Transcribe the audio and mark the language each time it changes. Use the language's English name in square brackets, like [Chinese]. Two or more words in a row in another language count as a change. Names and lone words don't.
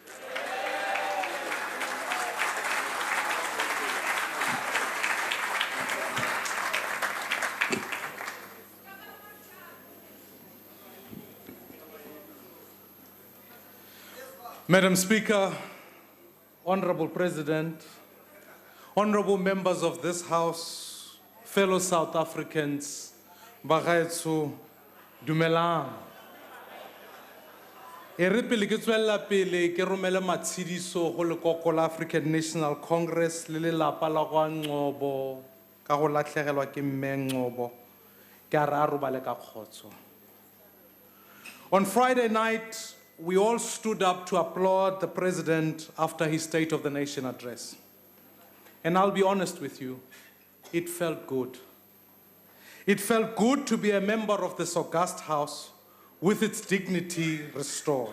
[English] Madam Speaker, Honorable President, honorable members of this House, fellow South Africans, [Tswana] Bagaetso, Dumelang. E re pele ke tswela pele ke romela matshidiso go lekoko la African National Congress le lelapa la go Ngcobo ka go latlhegelwa ke mme Ngcobo ke a re a robale ka kgotso. [English] On Friday night, we all stood up to applaud the President after his State of the Nation address. And I'll be honest with you, it felt good. It felt good to be a member of this august House with its dignity restored.